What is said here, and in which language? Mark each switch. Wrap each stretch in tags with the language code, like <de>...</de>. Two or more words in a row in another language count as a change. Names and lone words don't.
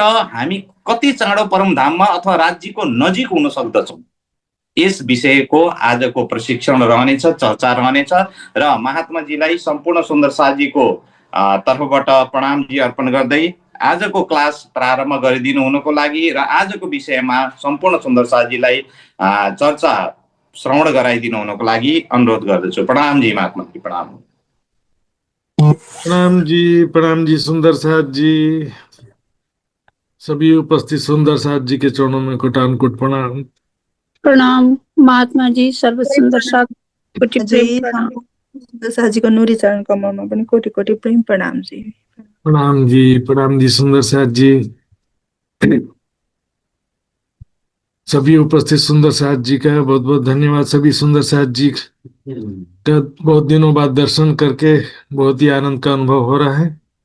<ne>हामी कति चाँडो परमधाममा अथवा राज्यको नजिक हुन सक्दछौँ, यस विषयको आजको प्रशिक्षण रहनेछ, चर्चा रहनेछ र महात्माजीलाई सम्पूर्ण सुन्दर साथीको तर्फबाट प्रणाम जी अर्पण गर्दै आजको क्लास प्रारम्भ गरिदिनु हुनुको लागि र आजको विषयमा सम्पूर्ण सुन्दर साथीलाई चर्चा श्रवण गराइदिनु हुनुको लागि अनुरोध गर्दछु। प्रणाम जी महात्मा जी, प्रणाम।</ne> <hi>प्रणाम जी सुंदर साथ जी, सभी उपस्थित सुंदर साथ जी के चरणों में कोटानुकोट प्रणाम। प्रणाम महात्मा जी, सर्व सुंदर साथ कोटि प्रेम प्रणाम।</hi> <ne>साजी को नूरी चरण कमलमा पनि कोटि कोटि प्रेम प्रणाम जी।</ne> <hi>प्रणाम जी सुंदर साथ जी, सभी उपस्थित सुंदर साथ जी का बहुत बहुत धन्यवाद। सभी सुंदर साथ जी का बहुत दिनों बाद दर्शन करके बहुत ही आनंद का अनुभव हो रहा है।</hi>